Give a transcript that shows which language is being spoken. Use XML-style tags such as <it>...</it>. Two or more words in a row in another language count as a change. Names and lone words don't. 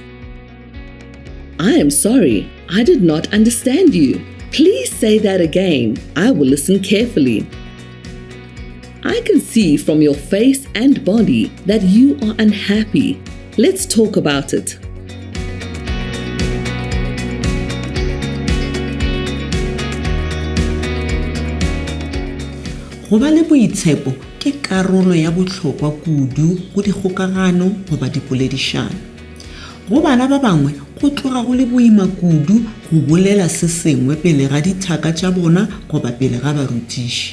<en>I am sorry, I did not understand you. Please say that again. I will listen carefully. I can see from your face and body that you are unhappy. Let's talk about it."</en> <nso>Go ba le boitshepo ke karolo ya botlhokwa kudu go dikgokagano goba dipoledišano. Go bana ba bangwe go tloga go le boima kudu go bolela se sengwe pele ga dithaka tša bona goba pele ga barutiši.</nso>